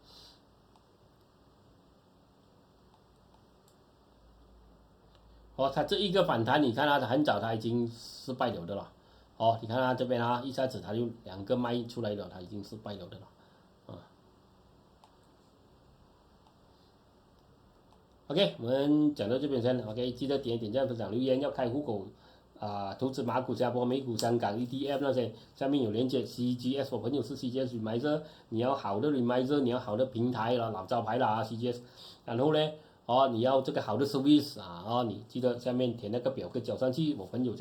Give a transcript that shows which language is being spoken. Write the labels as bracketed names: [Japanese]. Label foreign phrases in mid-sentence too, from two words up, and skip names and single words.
[Chinese] 哦，它這一個反彈，你看它很早它已經失敗了的了，哦，你看它這邊啊，一下子它就2個賣出來了，它已經失敗了的了，啊。OK，我們講到這邊先 ，OK， 記得點讚、分享、留言，要開戶口。投資馬股、加波、美股、香港 ETF 那些，下面有連接。CGS 我朋友是 CGS Remisier， 你要好的 Remisier， 你要好的平台啦，老招牌啦 CGS， 然後呢，你要這個好的 service 啊，你記得下面填那個表格交上去，我朋友這